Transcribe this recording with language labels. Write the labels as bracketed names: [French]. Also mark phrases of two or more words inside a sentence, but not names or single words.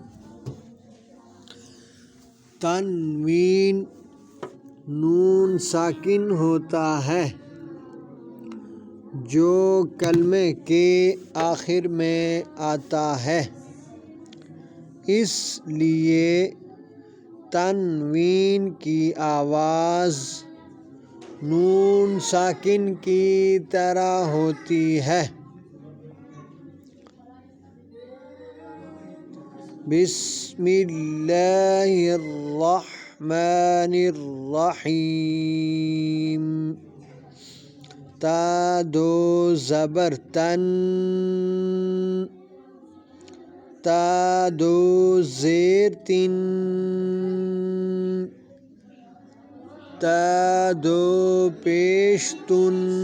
[Urdu] تنوین نون ساکن ہوتا ہے جو کلمے کے آخر میں آتا ہے، اس لیے تنوین کی آواز نون ساکن کی طرح ہوتی ہے۔ [Arabic] بسم اللہ الرحمن الرحیم۔ [Urdu] تا دو زبر تن، تا دو زیر تن، تا دو پیش تن،